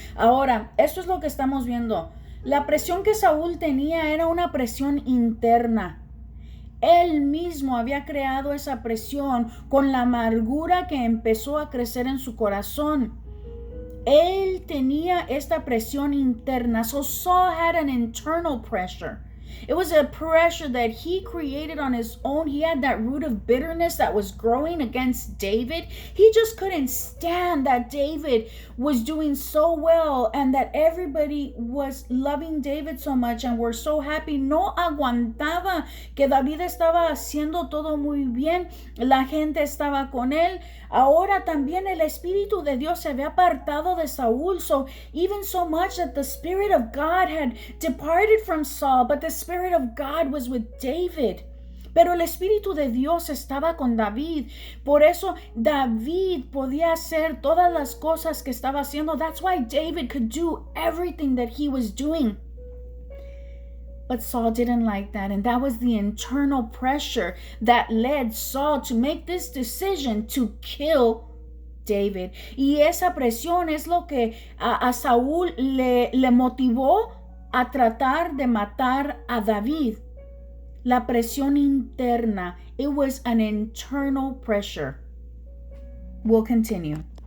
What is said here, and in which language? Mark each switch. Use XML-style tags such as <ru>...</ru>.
<es>Ahora, esto es lo que estamos viendo. La presión que Saúl tenía era una presión interna. Él mismo había creado esa presión con la amargura que empezó a crecer en su corazón. Él tenía esta presión interna.</es> <en>So Saul had an internal pressure. It was a pressure that he created on his own. He had that root of bitterness that was growing against David. He just couldn't stand that David was doing so well and that everybody was loving David so much and were so happy.</en> <es>No aguantaba que David estaba haciendo todo muy bien. La gente estaba con él. Ahora también el Espíritu de Dios se había apartado de Saúl.</es> <en>So even so much that the Spirit of God had departed from Saul, but the Spirit of God was with David.</en> <es>Pero el Espíritu de Dios estaba con David. Por eso David podía hacer todas las cosas que estaba haciendo.</es> <en>That's why David could do everything that he was doing. But Saul didn't like that, and that was the internal pressure that led Saul to make this decision to kill David.</en> <es>Y esa presión es lo que a Saúl le motivó a tratar de matar a David. La presión interna.</es> <en>It was an internal pressure. We'll continue.</en>